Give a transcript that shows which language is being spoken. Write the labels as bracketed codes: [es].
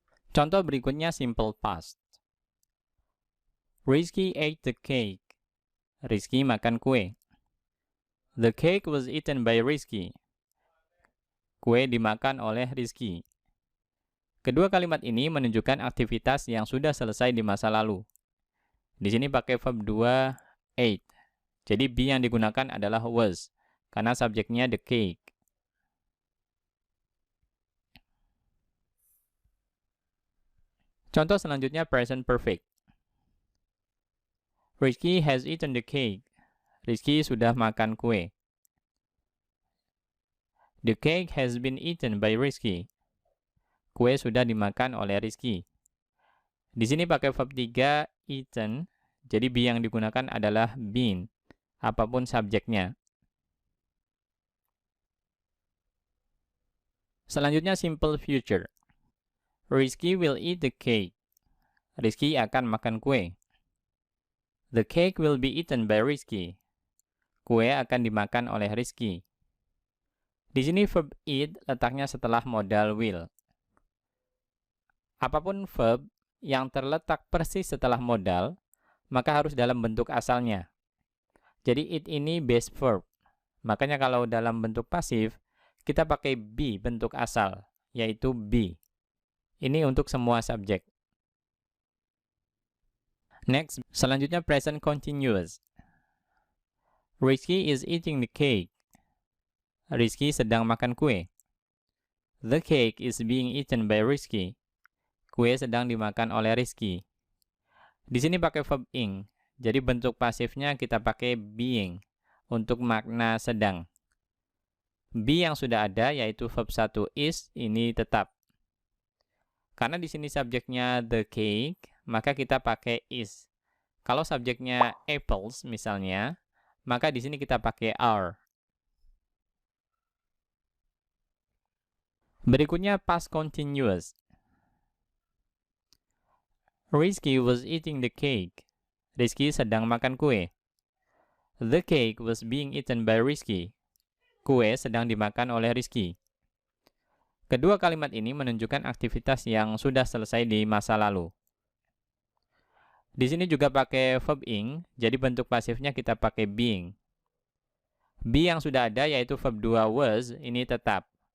[id] Contoh berikutnya simple past. [en] Rizky ate the cake. [id] Rizky makan kue. [en] The cake was eaten by Rizky. [id] Kue dimakan oleh Rizky. Kedua kalimat ini menunjukkan aktivitas yang sudah selesai di masa lalu. Di sini pakai verb 2 ate. Jadi be yang digunakan adalah was karena subjeknya the cake. Contoh selanjutnya present perfect. [en] Rizky has eaten the cake. [id] Rizky sudah makan kue. [en] The cake has been eaten by Rizky. [id] Kue sudah dimakan oleh Rizky. Di sini pakai verb 3, eaten. Jadi be yang digunakan adalah been, apapun subjeknya. Selanjutnya [en] simple future. Rizky will eat the cake. [id] Rizky akan makan kue. [en] The cake will be eaten by Rizky. [id] Kue akan dimakan oleh Rizky. Di sini verb eat letaknya setelah modal will. Apapun verb yang terletak persis setelah modal, maka harus dalam bentuk asalnya. Jadi eat ini base verb. Makanya kalau dalam bentuk pasif, kita pakai be bentuk asal, yaitu be. Ini untuk semua subjek. [en] Next, [id] selanjutnya [en] present continuous. Rizky is eating the cake. [id] Rizky sedang makan kue. [en] The cake is being eaten by Rizky. [id] Kue sedang dimakan oleh Rizky. Di sini pakai verb ing. Jadi bentuk pasifnya kita pakai being untuk makna sedang. Be yang sudah ada yaitu verb 1 is ini tetap. Karena di sini subjeknya the cake, maka kita pakai is. Kalau subjeknya apples misalnya, maka di sini kita pakai are. Berikutnya past continuous. [en] Rizky was eating the cake. [id] Rizky sedang makan kue. [en] The cake was being eaten by Rizky. [id] Kue sedang dimakan oleh Rizky. Kedua kalimat ini menunjukkan aktivitas yang sudah selesai di masa lalu. Di sini juga pakai verb ing, jadi bentuk pasifnya kita pakai being. Be yang sudah ada yaitu verb 2 was ini tetap.